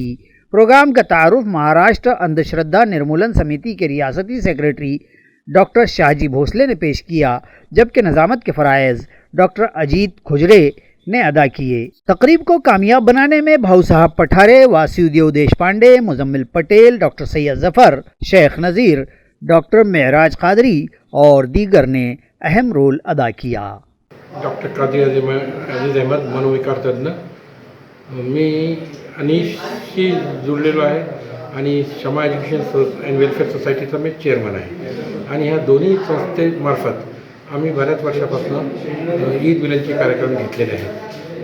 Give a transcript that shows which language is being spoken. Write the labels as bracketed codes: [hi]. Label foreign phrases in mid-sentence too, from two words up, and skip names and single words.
[ur] پروگرام کا تعارف مہاراشٹر اندھ شردھا نرمولن سمیتی کے ریاستی سیکریٹری ڈاکٹر شاہجی بھوسلے نے پیش کیا، جبکہ نظامت کے فرائض ڈاکٹر اجیت کھجرے نے ادا کیے۔ تقریب کو کامیاب بنانے میں بھاؤ صاحب پٹھارے، واسودیو دیش پانڈے، مزمل پٹیل، ڈاکٹر سید ظفر، شیخ نذیر، ڈاکٹر معراج قادری اور دیگر نے اہم رول ادا کیا۔ [mr] डॉक्टर कादरी अजीज अहमद मनोविकार तज्ञ। मी अनीशशी जुळलेलो आहे आणि क्षमा एज्युकेशन अँड वेलफेअर सोसायटीचा मी चेअरमन आहे आणि ह्या दोन्ही संस्थेमार्फत आम्ही बऱ्याच वर्षापासून ईद मिलनचे कार्यक्रम घेतलेले आहेत।